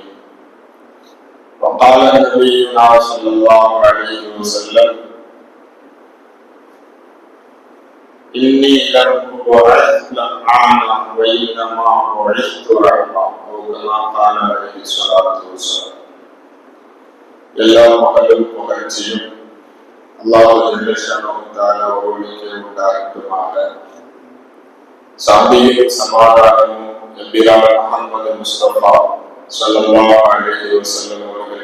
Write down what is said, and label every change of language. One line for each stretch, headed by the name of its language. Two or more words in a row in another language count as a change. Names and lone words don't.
Arabic: وقال نبينا صلى الله عليه وسلم إني لم أبعث لعانا وإنما بعثت رحمة أو كما قال عليه الصلاة والسلام.
Tamil: எல்லா மகளும் புகழ்ச்சியும் அல்லாஹ்
Arabic: جل شأنه تعالى
Tamil: ஒருவனுக்கே உண்டாகட்டுமாக. சாந்தியும் சமாதானமும் நபியான முஹம்மது முஸ்தபா
Arabic: صلى الله عليه وسلم
Tamil: அவர்கள்